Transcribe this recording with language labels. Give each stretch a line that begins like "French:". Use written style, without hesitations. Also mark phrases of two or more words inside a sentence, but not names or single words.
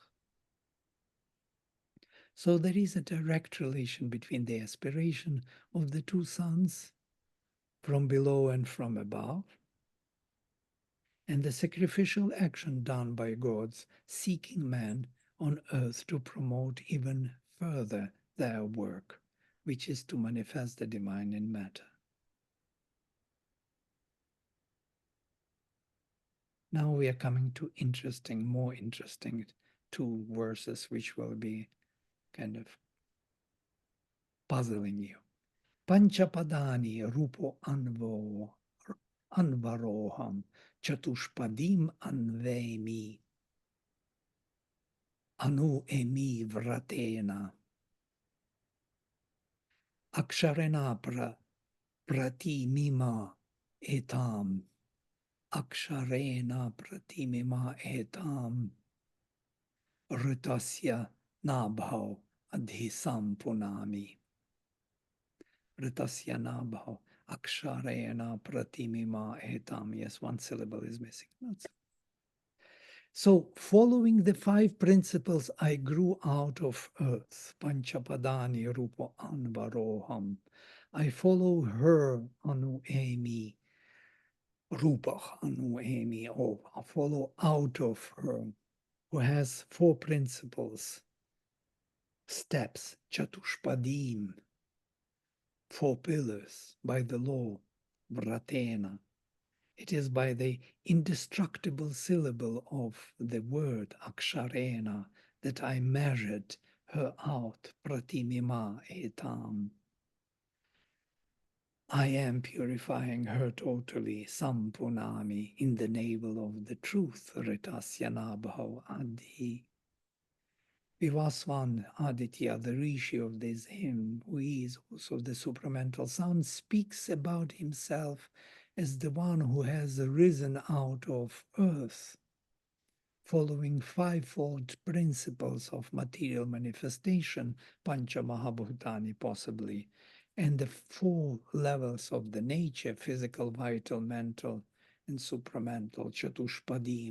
English: So there is a direct relation between the aspiration of the two sons from below and from above, and the sacrificial action done by gods seeking man on earth to promote even further their work, which is to manifest the divine in matter. Now we are coming to more interesting two verses which will be kind of puzzling you.
Sanskrit: Panchapadani rupo anvaroham chatushpadim anvemi anu emi vratena aksharena pratimima etam aksharena pratimima etam ritasya nabhav adhisam punami. Ritasya nabhav aksharena pratimima etam.
English: Yes, one syllable is missing. So, following the five principles, I grew out of earth.
Sanskrit: Panchapadani rupa anvaroham.
English: I follow her,
Sanskrit: anu emi, rupa anu emi,
English: or I follow out of her, who has four principles, steps, chatushpadim, four pillars by the law, vratena. It is by the indestructible syllable of the word aksharena that I measured her out,
Sanskrit: pratimima etam.
English: I am purifying her totally, sampunami, in the navel of the truth,
Sanskrit: ritasyanabhav adi.
English: Vivasvan, Aditya, the Rishi of this hymn, who is also the supramental sound, speaks about himself as the one who has risen out of earth following fivefold principles of material manifestation,
Sanskrit: Pancha Mahabhutani
English: possibly, and the four levels of the nature, physical, vital, mental, and supramental, Chatushpadim.